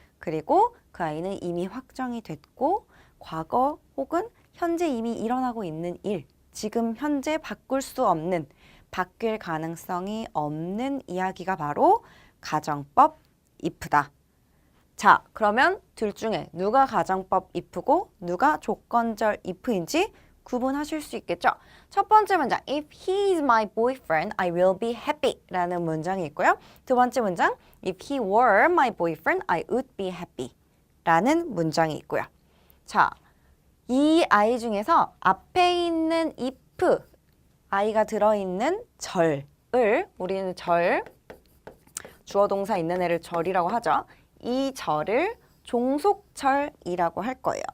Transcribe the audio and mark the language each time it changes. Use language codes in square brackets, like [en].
[ko] 그리고 그 아이는 이미 확정이 됐고 과거 혹은 현재 이미 일어나고 있는 일, 지금 현재 바꿀 수 없는, 바뀔 가능성이 없는 이야기가 바로 가정법 if다. 자, 그러면 둘 중에 누가 가정법 if고 누가 조건절 if인지 구분하실 수 있겠죠? 첫 번째 문장, [en] If he is my boyfriend, I will be happy [ko] 라는 문장이 있고요. 두 번째 문장, [en] If he were my boyfriend, I would be happy [ko] 라는 문장이 있고요. 자, 이 아이 중에서 앞에 있는 if, 아이가 들어있는 절을 우리는 절, 주어 동사 있는 애를 절이라고 하죠. 이 절을 종속절이라고 할 거예요.